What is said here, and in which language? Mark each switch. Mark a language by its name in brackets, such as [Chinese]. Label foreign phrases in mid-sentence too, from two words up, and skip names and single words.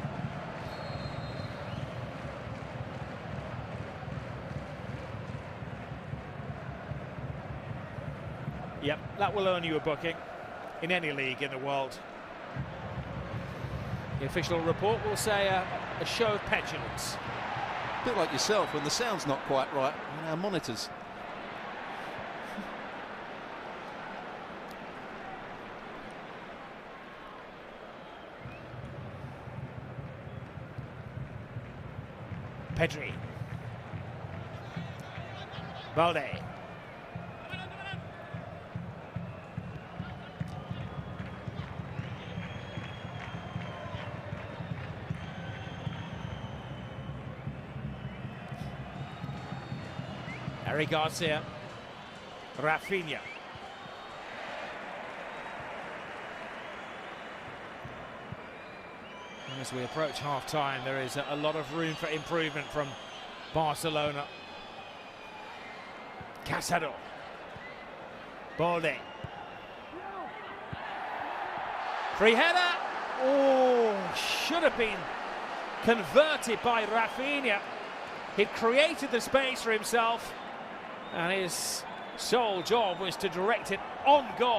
[English] Yep, that will earn you a booking in any league in the world. The official report will say a show of petulance. A bit like yourself when the sound's not quite right on our monitors. Pedri. Balde. Harry Garcia. Rafinha. As we approach half-time, there is a lot of room for improvement from Barcelona. Casado. Balde. Free header. Oh, should have been converted by Rafinha. He'd created the space for himself, and his sole job was to direct it on goal.